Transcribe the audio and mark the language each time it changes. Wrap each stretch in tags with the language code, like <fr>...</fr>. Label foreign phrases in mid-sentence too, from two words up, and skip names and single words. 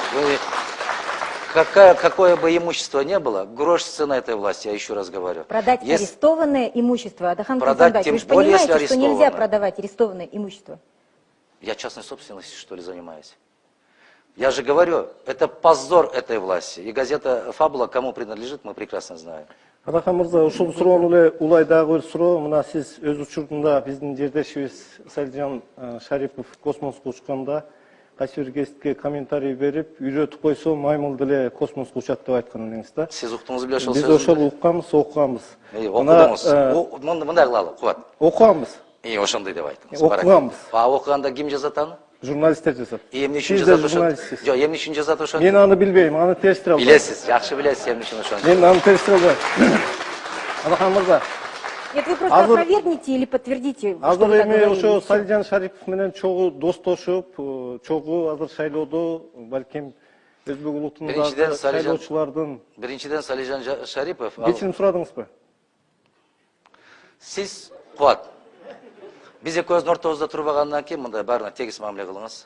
<ru>Какое бы имущество ни было, грош цена этой власти, я еще раз говорю. Продать арестованное имущество, Адахан Продать, вы же понимаете, что нельзя продавать арестованное имущество? Я частной собственностью, что ли, занимаюсь? Я же говорю, это позор этой власти. И газета «Фабула» кому принадлежит, мы прекрасно знаем.</ru> <ky>Адахан мырза, ушул суроону эле улайдагы бир суроо. Мына сиз өз учурунда биздин жердешибиз Салижан Шарипов космоско учканда кайсы бир кезитке комментарий берип, үйрөтүп койсо маймыл деле космоско учат деп айткан элеңиз да. Сиз уктуңуз беле ошол сөздү? Биз ошол окуганбыз. Окудуңуз. Мындай кылалы, Кубат. Окуганбыз. Ошондой деп айттыңыз. Окуганбыз. Окуганда ким жазат аны? Журналисттер жазат. Эмне үчүн жазат ошону? Жок, эмне үчүн жазат ошону? Мен аны билбейм, аны териштире албайм. Билесиз, жакшы билесиз эмне үчүн ошону. Мен аны териштире албайм. Адахан мырза.</ky> <ru>Нет, вы просто опровергните или подтвердите.</ru> <ky>Азыр эми ошо Салижан Шарипов менен чогуу достошуп, чогуу азыр шайлоодо балким өзбек улутундагы шайлоочулардын. Биринчиден Салижан Шарипов. Кечирим сурадыңызбы? Сиз Кубат. Биз экөөбүздүн ортобузда турбагандан кийин мындай баарына тегиз мамиле кылыңыз.</ky>